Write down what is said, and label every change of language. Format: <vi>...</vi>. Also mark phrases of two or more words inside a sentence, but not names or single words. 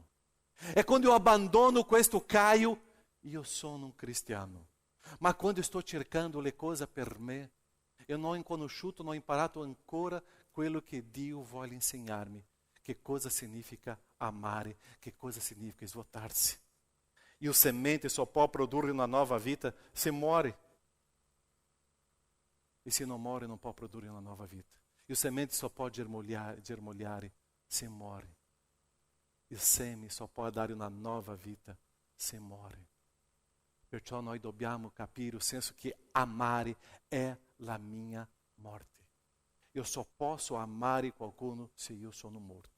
<it>È quando io abbandono questo caio, io sono un cristiano. Ma quando sto cercando le cose per me, eu non ho conosciuto, non ho imparato ancora quello che Dio vuole insegnarmi. Che cosa significa amare, che cosa significa svuotarsi. E</it> <pt>o semente só</pt> <it>può produrre una nuova vita se muore. E se non muore non può produrre una nuova vita. E</it> <pt>o semente só</pt> <it>può germogliare se muore. Il seme só può dare una nuova vita se muore. Perciò noi dobbiamo capire o senso che amare è la mia morte. Io só posso amare qualcuno se io sono morto.</it>